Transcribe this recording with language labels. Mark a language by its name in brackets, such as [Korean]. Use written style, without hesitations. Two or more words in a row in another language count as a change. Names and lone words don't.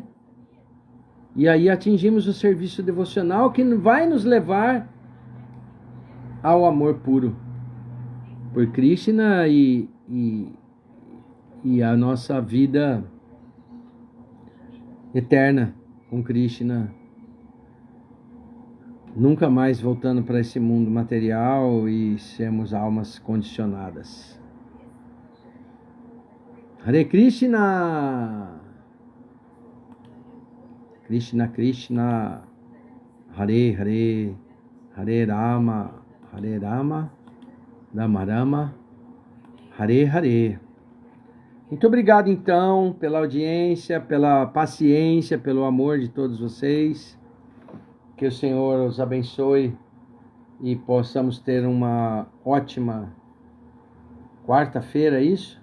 [Portuguese] E aí atingimos o serviço devocional que vai nos levar ao amor puro por Krishna e a nossa vida eterna com Krishna, nunca mais voltando para esse mundo material e sermos almas condicionadas. [Sanskrit] Hare Krishna! Krishna Krishna, Hare Hare, Hare Rama, Rama Rama, Hare Hare. [Portuguese] Muito obrigado então pela audiência, pela paciência, pelo amor de todos vocês. Que o Senhor os abençoe e possamos ter uma ótima quarta-feira, isso?